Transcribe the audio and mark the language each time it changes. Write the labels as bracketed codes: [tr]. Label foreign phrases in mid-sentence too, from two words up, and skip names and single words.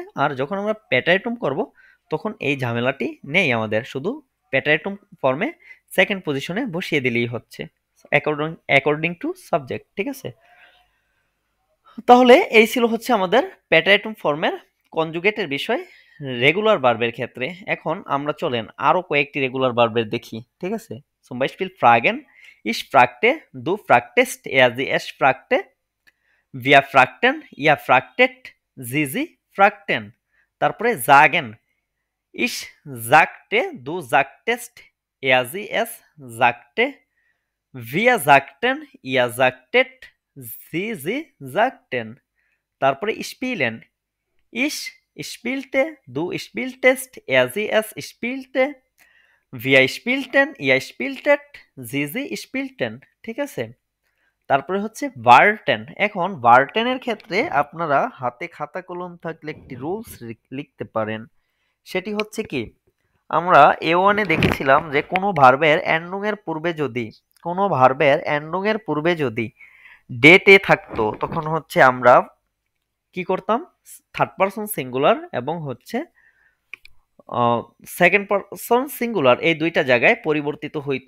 [bn] আর যখন আমরা প্যাটাইটুম করব তখন এই ঝামেলাটি নেই, আমাদের শুধু প্যাটাইটুম ফর্মে [en] second position [bn] বসিয়ে দিলেই হচ্ছে [en] according to subject, [bn] ঠিক আছে। তাহলে এই ছিল হচ্ছে আমাদের প্যাটাইটুম ফর্মের কনজুগেটের বিষয় [en] regular verb [bn] ক্ষেত্রে। এখন আমরা চলেন আরো কয়েকটি [en] regular verb [bn] দেখি, ঠিক আছে। [de] Zum Beispiel fragen, ich fragte, du fragtest, sie es fragte, wir fragten, ihr fragtet, sie fragten। তারপরে sagen, ich sagte, du sagtest, sie es sagte, wir sagten, ihr sagtet, sie sagten। তারপরে spielen, ich spielte, du spieltest, sie es spielte, wir spielten, ihr spieltet, sie spielten, [bn] ঠিক আছে। তারপরে হচ্ছে ভার্টেন। এখন ভার্টেনের ক্ষেত্রে আপনারা হাতে খাতা কলম থাকলে একটি রুলস লিখতে পারেন। সেটি হচ্ছে কি, আমরা A1-এ দেখেছিলাম যে কোনো ভার্বের এন্ডিং এর পূর্বে যদি ডেটে থাকতো তখন হচ্ছে আমরা কি করতাম, [en] third person singular [bn] এবং হচ্ছে [en] second person singular [bn] এই দুইটা জায়গায় পরিবর্তিত হইতো।